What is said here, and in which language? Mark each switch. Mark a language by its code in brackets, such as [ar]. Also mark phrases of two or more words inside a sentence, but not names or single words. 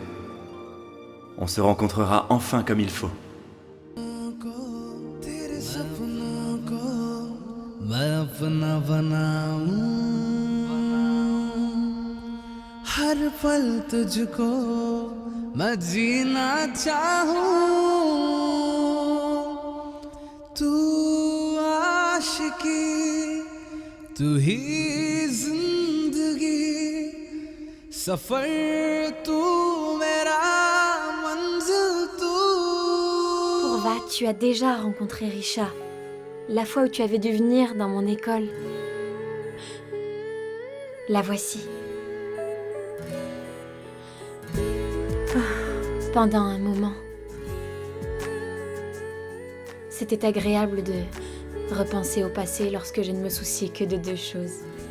[fr] On se rencontrera enfin comme il faut. [hi] मैं अपना बनाऊं हर पल तुझको मैं जीना चाहूं तू आशिकी तू ही जिंदगी सफर तू मेरा मंजिल तू [fr] Pourva, tu as déjà rencontré Risha. La fois où tu avais dû venir dans mon école. La voici. Pendant un moment. C'était agréable de repenser au passé lorsque je ne me souciais que de deux choses.